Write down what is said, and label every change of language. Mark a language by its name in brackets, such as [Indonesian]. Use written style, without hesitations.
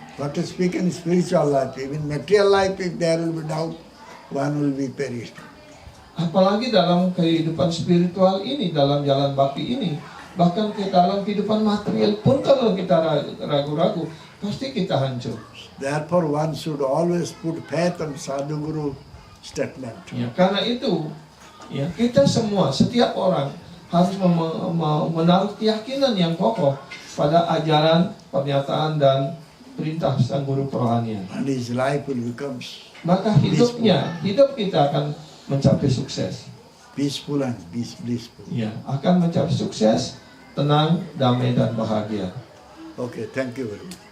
[English] what to speak in spiritual life, even material life, if there will be doubt, one will be perished. [Indonesian] Apalagi dalam kehidupan spiritual ini, dalam jalan bakti ini, bahkan ke dalam kehidupan material pun kalau kita ragu-ragu, pasti kita hancur. [English] Therefore, one should always put faith on sadhu guru statement. [Indonesian] Ya, karena itu, ya kita semua, setiap orang harus menaruh keyakinan yang kokoh pada ajaran, pernyataan dan perintah sang guru kerohanian. [English] And his life will become [Indonesian] Maka hidup kita akan mencapai sukses. [English] peaceful and blissful. [Indonesian] Ya, akan mencapai sukses, tenang, damai dan bahagia. [English] Okay, thank you very much.